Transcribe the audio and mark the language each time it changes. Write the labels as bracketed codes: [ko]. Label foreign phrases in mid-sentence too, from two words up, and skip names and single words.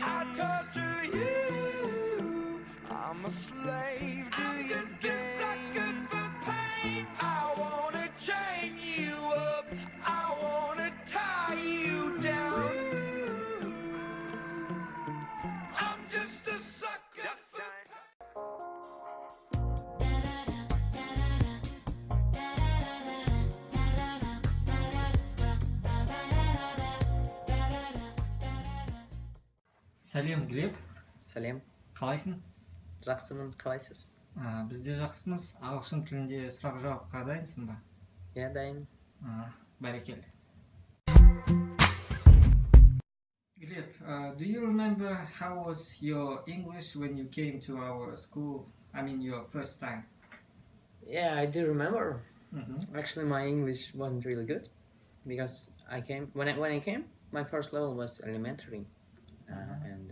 [en] I torture you. I'm a slave to your games. I wanna chain you up. I wanna tie you down. I'm just a sucker for [kk] Сәлем, Глеб. Сәлем, Қалайсың? жақсымын, қалайсыз? Біз де жақсымыз. Ағылшын тілінде сұрақ жауапқа дайынсың ба? Иә, дайын. Бәрекелді. Глеб, [en] do you remember how was your English when you came to our school? I mean, your first time. Yeah, I do remember. Actually, my English wasn't really good because when I came, my first level was elementary, and